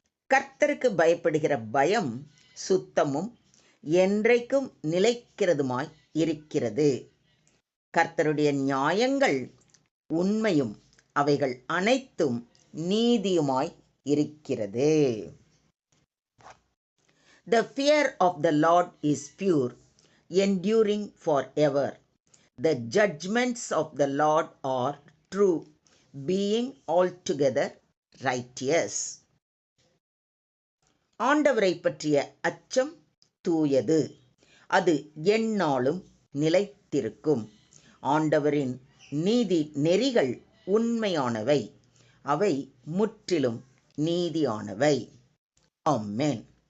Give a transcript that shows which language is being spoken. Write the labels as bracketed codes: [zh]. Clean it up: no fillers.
[ta] கர்த்தருக்கு பயப்படுகிற பயம் சுத்தமும் என்றைக்கும் நிலைக்கிறதுமாய் இருக்கிறது. கர்த்தருடைய நியாயங்கள் உண்மையும் அவைகள் அனைத்தும் நீதியுமாய் இருக்கிறது. [en] The fear of the Lord is pure, enduring forever. The judgments of the Lord are true, being altogether righteous. [ta] ஆண்டவரை பற்றிய அச்சம் தூயது, அது எந்நாளும் நிலைத்திருக்கும். ஆண்டவரின் நீதி நெறிகள் உண்மையானவை, அவை முற்றிலும் நீதியானவை. ஆமென்.